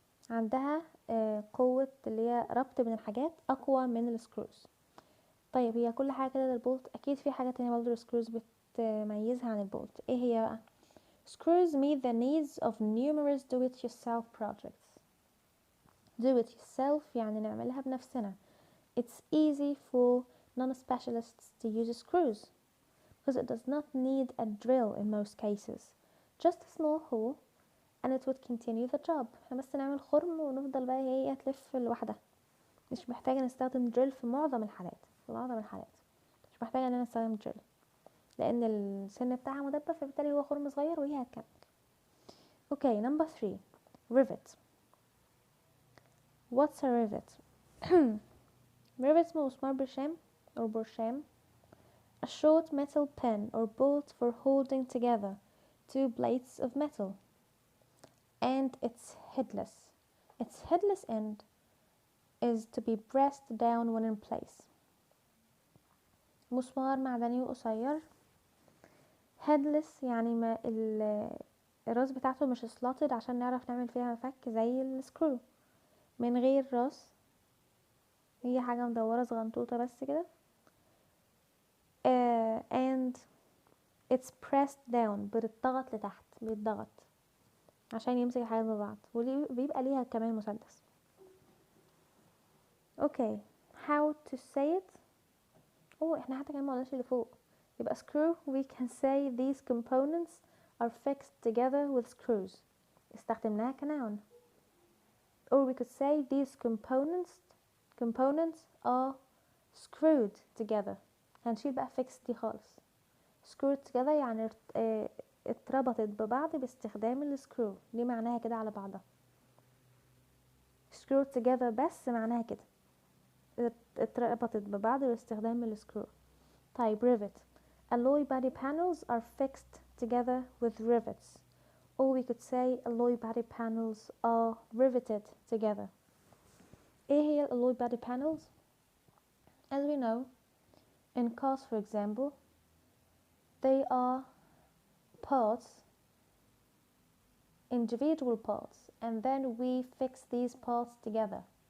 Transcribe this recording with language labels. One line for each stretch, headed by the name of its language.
Arabic: عندها قوة اللي هي ربط بين الحاجات اقوى من السكروز. طيب هي كل حاجة كده للبولت، اكيد في حاجة تانية برضه السكروز بتميزها عن البولت. ايه هي بقى؟
English: screws meet the needs of numerous do-it-yourself projects.
Arabic: do-it-yourself يعني نعملها بنفسنا.
English: It's easy for non-specialists to use screws because it does not need a drill in most cases. Just a small hole and it would continue the job.
Arabic: احنا بس نعمل خرم ونفضل بقى هي تلف لوحدها. مش محتاجة نستخدم drill في معظم الحالات. مش محتاجة ان انا استخدم drill لان السن بتاعها مدبب، فبالتالي هو خرم صغير وهي هتكمل.
English: Okay number 3 rivet. What's a rivet?
Arabic: rivet اسمه مسمار برشام or برشام.
English: A short metal pin or bolt for holding together two plates of metal. And it's headless. Its headless end is to be pressed down when in place.
Arabic: مسمار معدني وقصير. headless يعني ما الراس بتاعته مش سلوتد عشان نعرف نعمل فيها مفك زي السكرو. من غير راس، هي حاجة مدورة صغنطوطة بس كده.
English: and it's pressed down
Arabic: بتضغط لتحت، بيتضغط عشان يمسك الحاجات ببعض، وبيبقى ليها كمان مسدس.
English: Okay how to say it.
Arabic: احنا حتى كمان ما قلناش اللي فوق.
English: يبقى screw we can say these components are fixed together with screws.
Arabic: استخدمناها كنون.
English: or we could say these components are screwed together.
Arabic: هنشيل بقى fixed دي خالص. screwed together يعني اتربطت ببعض باستخدام السكرو. دي معناها كده على بعضها. screwed together بس معناها كده اتربطت ببعض باستخدام السكرو. طيب rivet.
English: alloy body panels are fixed together with rivets. or we could say alloy body panels are riveted together.
Arabic: ايه هي
English: alloy body panels? As we know, in cars for example, they are parts, individual parts, and then we fix these parts together.